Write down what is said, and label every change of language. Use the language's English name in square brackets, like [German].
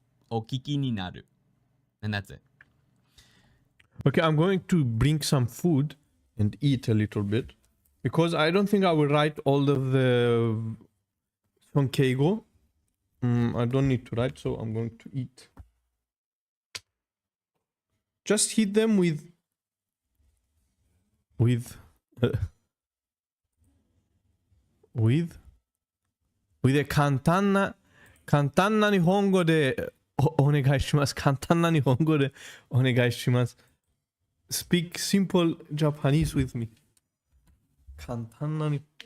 [Japanese] O kiki ni naru. [English] And that's it. Okay, I'm going to bring some food and eat a little bit because I don't think I will write all of the sonkeigo. I don't need to write, so I'm going to eat. Just hit them with a [Japanese] 簡単な日本語でお願いします。簡単な日本語でお願いします。 [English] Speak simple Japanese with me. [Japanese] 簡単なに。